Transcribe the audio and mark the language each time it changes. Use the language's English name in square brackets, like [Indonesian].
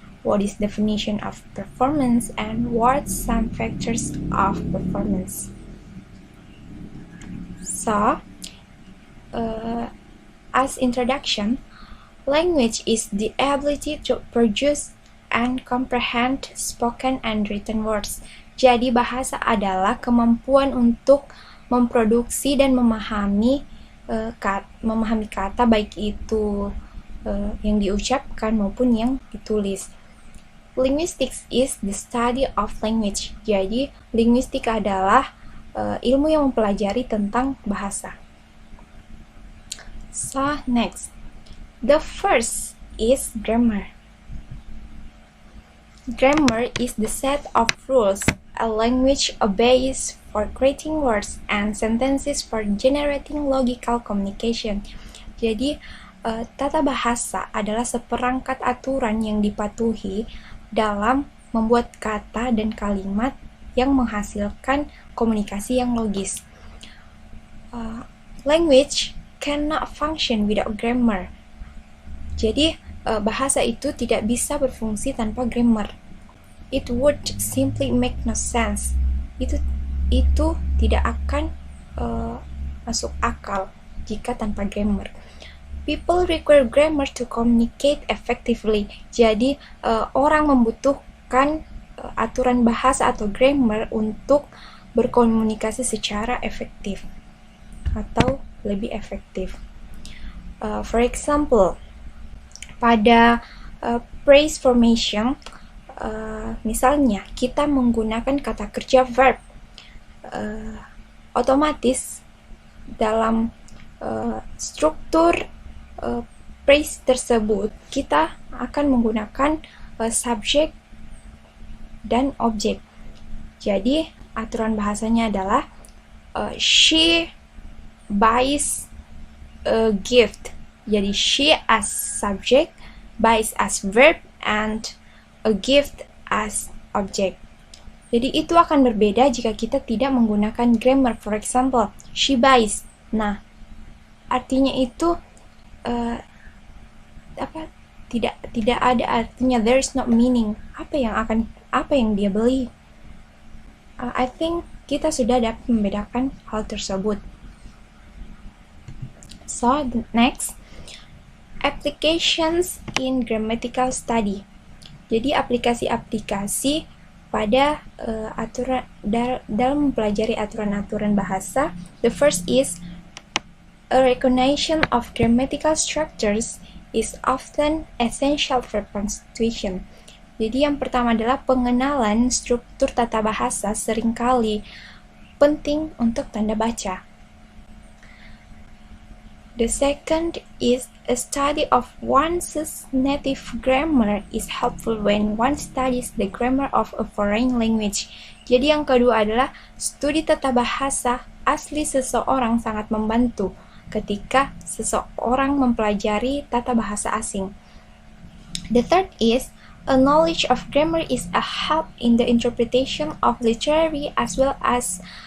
[English] What is definition of performance and what some factors of performance. So, as introduction, language is the ability to produce and comprehend spoken and written words. [Indonesian] Jadi bahasa adalah kemampuan untuk memproduksi dan memahami kata baik itu yang diucapkan maupun yang ditulis. [English] Linguistics is the study of language. [Indonesian] Jadi linguistik adalah ilmu yang mempelajari tentang bahasa. [English] So next, the first is grammar. Grammar is the set of rules a language obeys for creating words and sentences for generating logical communication. [Indonesian] Jadi, tata bahasa adalah seperangkat aturan yang dipatuhi dalam membuat kata dan kalimat yang menghasilkan komunikasi yang logis. [English] Language cannot function without grammar. [Indonesian] Jadi, bahasa itu tidak bisa berfungsi tanpa grammar. [English] It would simply make no sense. [Indonesian] Itu tidak akan masuk akal jika tanpa grammar. [English] People require grammar to communicate effectively. [Indonesian] Jadi, orang membutuhkan aturan bahasa atau grammar untuk berkomunikasi secara efektif atau lebih efektif. [English] For example, [Indonesian] pada phrase formation, misalnya kita menggunakan kata kerja verb, otomatis dalam struktur phrase tersebut kita akan menggunakan subjek dan objek. Jadi aturan bahasanya adalah [English] she buys a gift. Jadi she as subject, buys as verb, and a gift as object. [Indonesian] Jadi itu akan berbeda jika kita tidak menggunakan grammar. [English] For example, she buys. [Indonesian] Nah, artinya itu tidak ada artinya. [English] There is no meaning. [Indonesian] Apa yang dia beli? [English] I think [Indonesian] kita sudah dapat membedakan hal tersebut. [English] So, the next, applications in grammatical study. [Indonesian] Jadi aplikasi-aplikasi pada dalam mempelajari aturan-aturan bahasa. [English] The first is a recognition of grammatical structures is often essential for punctuation. [Indonesian] Jadi yang pertama adalah pengenalan struktur tata bahasa seringkali penting untuk tanda baca. [English] The second is a study of one's native grammar is helpful when one studies the grammar of a foreign language. [Indonesian] Jadi yang kedua adalah studi tata bahasa asli seseorang sangat membantu ketika seseorang mempelajari tata bahasa asing. [English] The third is a knowledge of grammar is a help in the interpretation of literary as well as